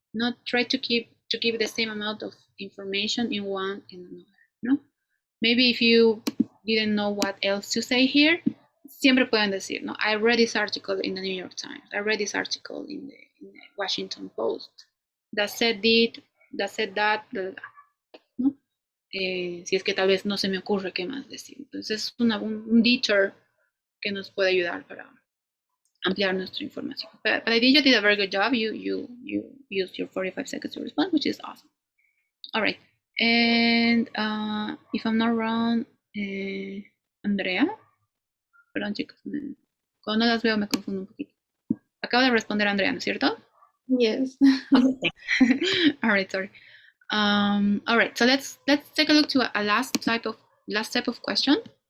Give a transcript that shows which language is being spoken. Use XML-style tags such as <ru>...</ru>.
<en>Not try to give the same amount of information in one and another. No, maybe if you didn't know what else to say here,</en> <es>siempre pueden decir,</es> <en>no, I read this article in the New York Times. I read this article in the Washington Post. That said that, blah, blah, ¿no?</en> <es>Si es que tal vez no se me ocurre qué más decir. Entonces es un detour que nos puede ayudar para ampliar nuestra información.</es> <en>But I think you did a very good job. You used your 45 seconds to respond, which is awesome. All right. And if I'm not wrong, Andrea.</en> <es>Perdón, chicos. Cuando no las veo me confundo un poquito. Acaba de responder Andrea, ¿no es cierto?</es> <en>Yes. Okay. All right, sorry. All right, so let's take a look to a last type of question.</en>